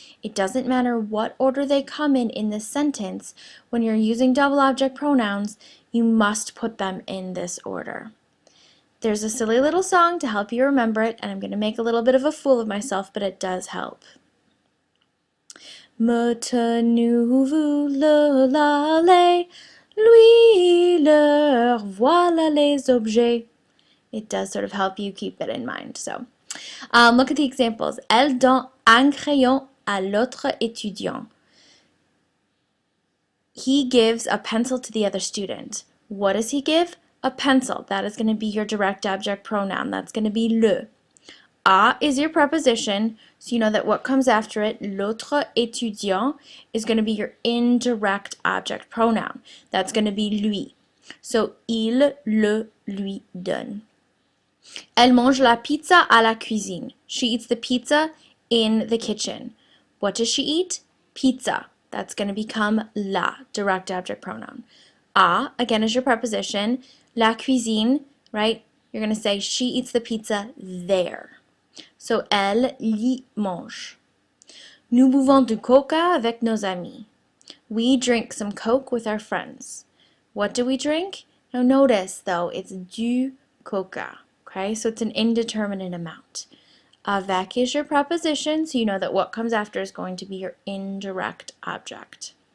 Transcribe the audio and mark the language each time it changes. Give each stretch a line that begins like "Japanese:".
English: It doesn't matter what order they come in this sentence. When you're using double object pronouns, you must put them in this order. There's a silly little song to help you remember it, and I'm going to make a little bit of a fool of myself, but it does help.
French: Me, te, nous, vous, le, la, les, lui, leur, voilà les objets.
English: It does sort of help you keep it in mind. So, look at the examples.
French: Elle donne un crayon à l'autre étudiant.
English: He gives a pencil to the other student. What does he give? A pencil. That is going to be your direct object pronoun. That's going to be le. A is your preposition, so you know that what comes after it,
French: l'autre étudiant,
English: is going to be your indirect object pronoun. That's going to be lui. So,
French: il le lui donne. Elle mange la pizza à la cuisine.
English: She eats the pizza in the kitchen. What does she eat? Pizza. That's going to become la, direct object pronoun. A, again, is your preposition.
French: La cuisine,
English: right? You're going to say she eats the pizza there.
French: So, elle y mange. Nous buvons du coca avec nos amis.
English: We drink some Coke with our friends. What do we drink? Now notice, though, it's du coca. Okay, so it's an indeterminate amount. Avec is your preposition, so you know that what comes after is going to be your indirect object.